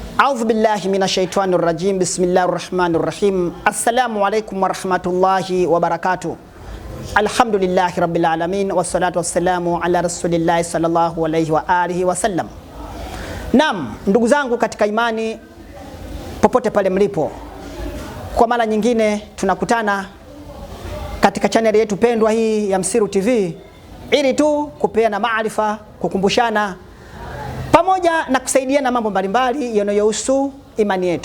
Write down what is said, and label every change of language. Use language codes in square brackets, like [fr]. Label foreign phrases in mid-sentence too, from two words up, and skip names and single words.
[ar] أعوذ بالله من الشيطان الرجيم. بسم الله الرحمن الرحيم. السلام عليكم ورحمة الله وبركاته. الحمد لله رب العالمين والصلاة والسلام على رسول الله صلى الله عليه وعلى آله وسلم. [sw] Naam, ndugu zangu katika imani popote pale mlipo, kwa mara nyingine tunakutana katika channel yetu pendwa hii ya Msiru TV ili tu kupeana maarifa, kukumbushana pamoja na kusaidiana mambo mbalimbali yanayohusu imani yetu.